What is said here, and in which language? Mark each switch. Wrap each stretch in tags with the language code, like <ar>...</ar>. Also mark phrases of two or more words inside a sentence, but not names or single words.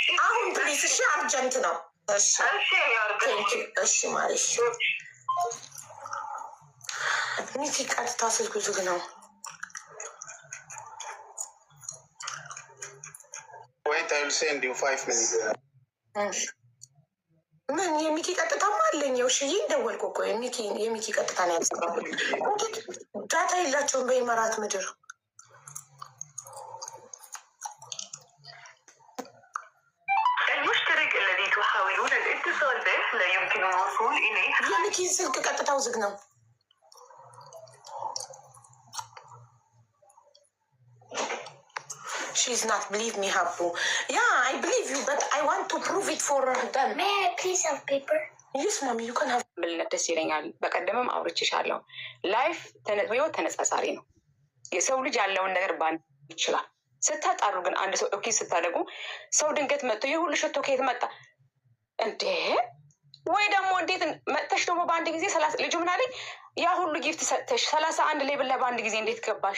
<am>አሁን ፕሊስ። እሺ አርጀንት ነው። እሺ እሺ ማለሽ ሚኪ ቀጥታ ስልኩ ዝግ ነው። ምን የሚኪ ቀጥታማ አለኝ። ውሽዬ እንደወልኩ እኮ የሚኪ ቀጥታ ነው ያስገባል። ዳታ የላቸውም በኢማራት ምድር።</am> <ar>المشترك الذي تحاولون الاتصال به لا يمكن الوصول إليه.</ar> <am>የሚኪ ስልክ ቀጥታው ዝግ ነው።</am> <en>She's not believe me, Habu. Yeah, I believe you, but I want to prove it for them. May I please have paper? Yes, mommy, you can have.</en> <am>ብልነት ደስ ይለኛል። በቀደምም አውርቼሻለሁ። ላይፍ ህይወት ተነጻጻሪ ነው። የሰው ልጅ ያለውን ነገር ባንድ ይችላል። ስታጣሩ ግን አንድ ሰው ኦኬ ስታደጉ ሰው ድንገት መጥቶ የሁሉ ሽቶ ከየት መጣ እንዴ? ወይ ደግሞ እንዴት መጥተሽ ደግሞ በአንድ ጊዜ ልጁ ምን አለኝ፣ ያ ሁሉ ጊፍት ሰጥተሽ 31 ሌብል ላይ በአንድ ጊዜ እንዴት ገባሽ?</am>